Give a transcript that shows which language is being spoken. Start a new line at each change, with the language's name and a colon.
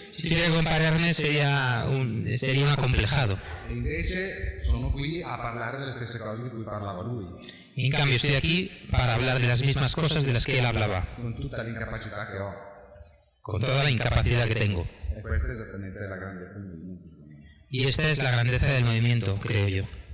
Spanish: Si tuviera que compararme sería un acomplejado.
Italian: E invece sono qui a parlare delle stesse cose di cui parlava lui.
Spanish: En cambio estoy aquí para hablar de las mismas cosas de las que él hablaba,
Italian: Con tutta l'incapacità che ho.
Spanish: con toda la incapacidad que tengo.
Italian: E questa è esattamente la grandezza del movimento.
Spanish: Y esta es la grandeza del movimiento, creo yo.